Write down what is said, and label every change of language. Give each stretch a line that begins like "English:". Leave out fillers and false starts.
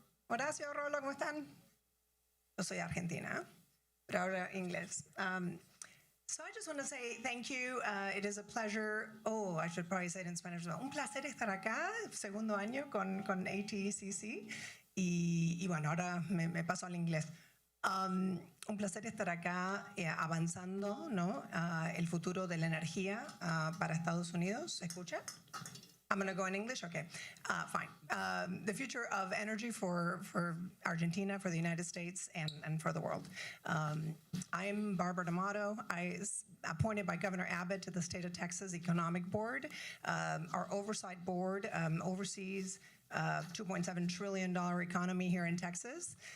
Spanish: Horacio, Rolo, ¿cómo están? Yo soy argentina, pero hablo inglés.
English: So I just want to say thank you. It is a pleasure. Oh, I should probably say it in Spanish as well.
Spanish: Un placer estar acá, segundo año con ATCC. Y bueno, ahora me paso al inglés. Un placer estar acá avanzando, ¿no? El futuro de la energía para Estados Unidos. ¿Se escucha?
English: I'm going to go in English? Okay, fine. The future of energy for Argentina, for the United States, and for the world. I'm Barbara D'Amato. Appointed by Governor Abbott to the State of Texas Economic Board. Our oversight board oversees $2.7 trillion economy here in Texas.